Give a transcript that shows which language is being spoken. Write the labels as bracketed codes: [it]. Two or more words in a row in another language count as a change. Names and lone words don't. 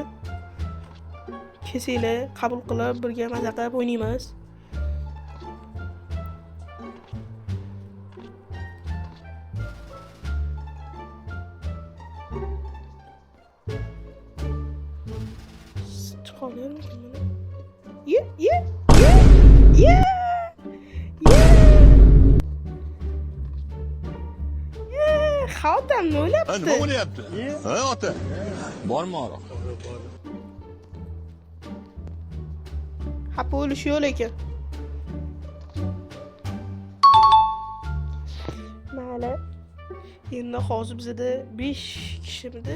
[uz] Kelsanglar, qabul qilib, birga maza qilib o'ynaymiz. Çıqalayarmikin buni? Ye, ye, ye, ye, ye. Xaltam ne o'ylabdi? Nima bo'lyapti? Ha, ota. Bormi ora? Xafa bo'lish yo'q lekin. Mayli. Endi hozir bizda 5 kishimidi?